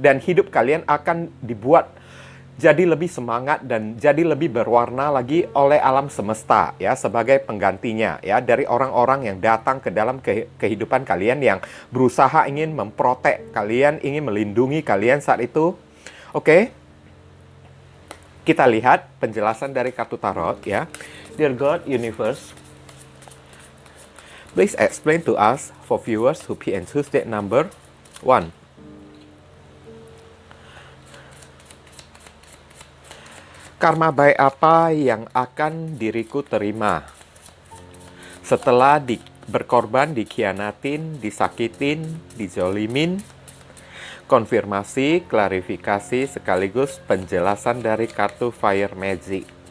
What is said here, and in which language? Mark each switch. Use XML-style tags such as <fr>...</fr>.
<id>Dan hidup kalian akan dibuat jadi lebih semangat dan jadi lebih berwarna lagi oleh alam semesta ya, sebagai penggantinya ya dari orang-orang yang datang ke dalam kehidupan kalian yang berusaha ingin memprotek kalian, ingin melindungi kalian saat itu. Oke. Kita lihat penjelasan dari kartu tarot ya.</id> <en>Dear God, Universe, please explain to us for viewers who pick and choose date number 1.</en> <id>Karma baik apa yang akan diriku terima setelah berkorban, dikhianatin, disakitin, dijolimin? Konfirmasi, klarifikasi, sekaligus penjelasan dari kartu Fire Magic.</id>